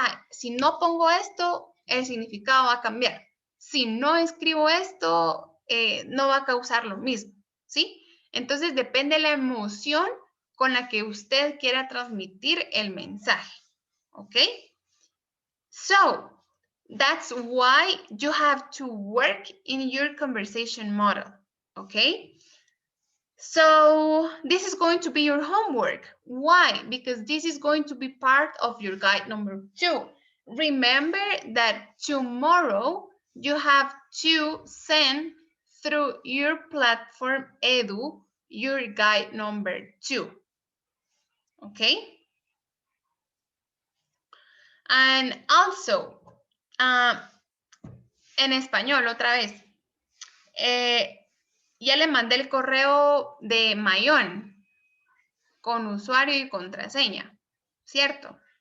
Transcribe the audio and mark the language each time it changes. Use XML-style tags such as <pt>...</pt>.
<es>Si no pongo esto, el significado va a cambiar. Si no escribo esto, no va a causar lo mismo, ¿sí? Entonces depende de la emoción con la que usted quiera transmitir el mensaje, ¿ok?</es> <en>So, that's why you have to work in your conversation model, okay? So this is going to be your homework. Why? Because this is going to be part of your guide number 2. Remember that tomorrow you have to send through your platform Edu your guide number 2. Okay? And also,</en> <es>en español otra vez. Ya le mandé el correo de Mayón con usuario y contraseña, ¿cierto?</es>